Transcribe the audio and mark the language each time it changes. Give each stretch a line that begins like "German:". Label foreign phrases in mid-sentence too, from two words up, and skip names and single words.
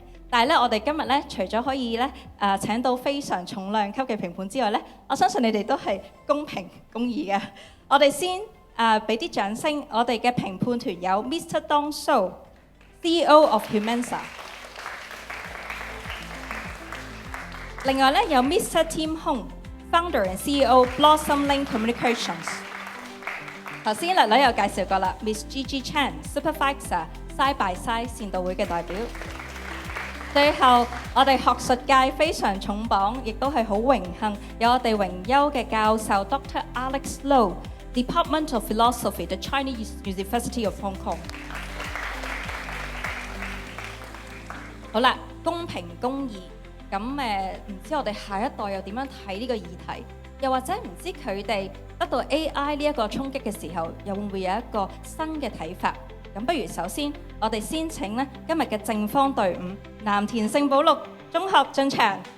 Cantonese: 但係咧，我哋今日咧，除咗可以咧請到非常重量級嘅評判之外咧，我相信你哋都係公平公義嘅。我哋先俾啲掌聲，我哋嘅評判團有 Mr.
English: Dong So，CEO of Humansa。
Cantonese: 另外咧有 Mr.
English: Tim Hong，Founder and CEO Blossom Link Communications。
Cantonese: 頭先略略有介紹過啦 ，Miss Gigi Chan，Supervisor Side by Side 善導會嘅代表。最後，我哋學術界非常重磅，亦都係好榮幸，有我哋榮休嘅教授 Dr.
English: Alex Low，Department of Philosophy，The Chinese University of Hong Kong。
Cantonese: 好啦，公平公義，咁唔知我哋下一代又點樣睇呢個議題？又或者唔知佢哋得到 AI 呢一個衝擊嘅時候，又會唔會有一個新嘅睇法？咁不如首先，我哋先請咧今日嘅正方隊伍藍田聖保祿中學進場。